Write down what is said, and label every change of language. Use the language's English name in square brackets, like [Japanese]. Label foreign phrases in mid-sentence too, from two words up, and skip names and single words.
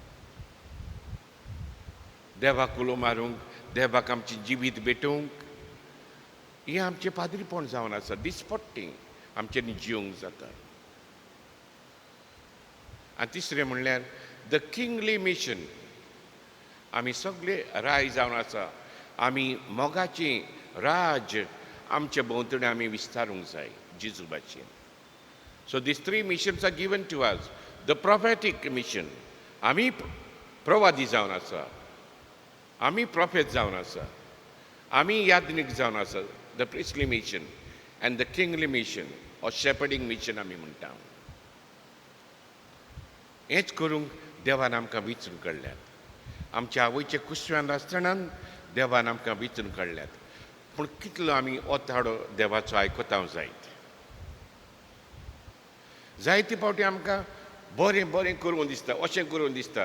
[Konkani] देवाक उलो मारूंक देवाक आमची जिवीत भेटोवंक हें आमचें पाद्रीपण जावन आसा दिसपट्टें आमच्यानी जिवंक जाता आनी तिसरें म्हणल्यार [English] the kingly mission [Konkani] आमी सगळे राय जावन आसा आमी मोगाचें राज आमचे भोंवतणी आमी विस्तारूंक जाय जेजू भाशेन [English] So these three missions are given to us. The prophetic mission. [Konkani] आम्ही प्रवादी जावन आसा. आम्ही prophet जावन आसा. आम्ही याज्ञिक जावन आसा. [English] The priestly mission and the kingly mission or shepherding mission [Konkani] आम्ही म्हणटा. हेच करूंक देवान आमकां विचून काडल्यात. आमच्या आवयचे कुशव्यान आसतना देवान आमकां विचून काडल्यात. पूण कितलो आमी ओताडो देवाचो आयकतांव जायत. जायते फावटी आमकां बरें बरें करून दिसता, अशें करून दिसता.